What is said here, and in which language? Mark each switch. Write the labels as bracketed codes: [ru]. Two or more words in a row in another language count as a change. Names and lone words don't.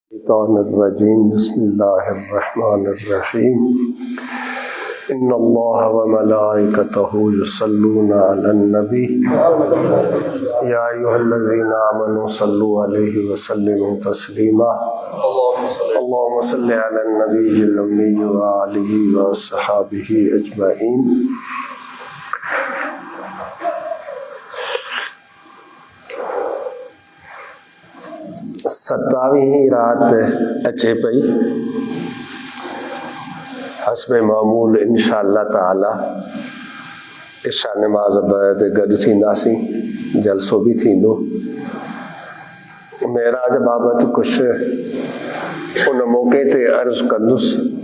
[ar] الرجيم بسم الله الرحمن الرحيم إن الله وملائكته يصلون على النبي يا أيها الذين آمنوا صلوا عليه وسلموا تسليما اللهم صل على النبي الأمي وآله وصحابه أجمعين. [sd] सतावीं रात अचे पई हस्बे मामूल [ar] إن شاء الله تعالى [sd] इशा नमाज बैद गॾु थींदासीं, जलसो भी थींदो। मेराज बाबत कुछ उन मौके ते अर्ज़ कंदुसि।